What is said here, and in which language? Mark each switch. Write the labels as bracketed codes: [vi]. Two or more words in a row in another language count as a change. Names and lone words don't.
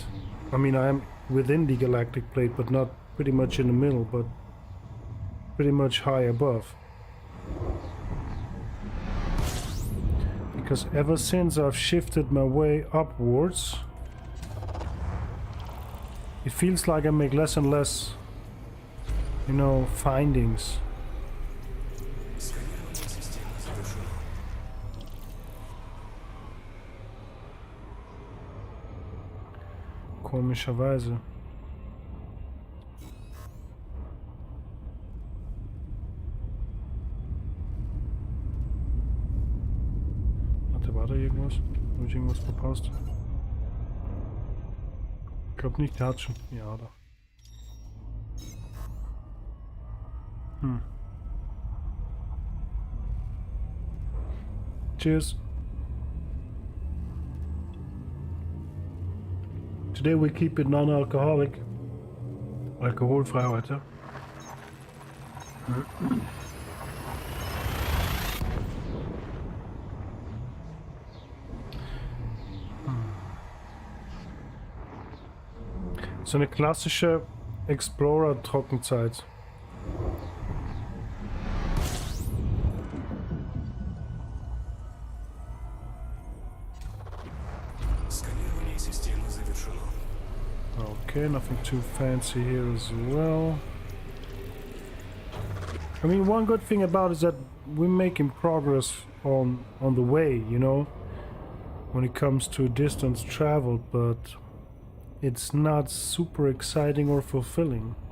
[en] I mean, I am within the galactic plate, but not pretty much in the middle, but pretty much high above. Because ever since I've shifted my way upwards, it feels like I make less and less, you know, findings. [ru] Сканирование системы завершено. [de] Komischerweise. Warte, war da irgendwas? Habe ich irgendwas verpasst? Ich glaube nicht, der hat schon. Ja, da. [en] Cheers. Today we keep it non-alcoholic. [de] Alkoholfrei heute. So eine klassische Explorer-Trockenzeit. [ru] Сканирование системы завершено. [en] Okay, nothing too fancy here as well. I mean, one good thing about it is that we're making progress on the way, you know, when it comes to distance traveled, but it's not super exciting or fulfilling.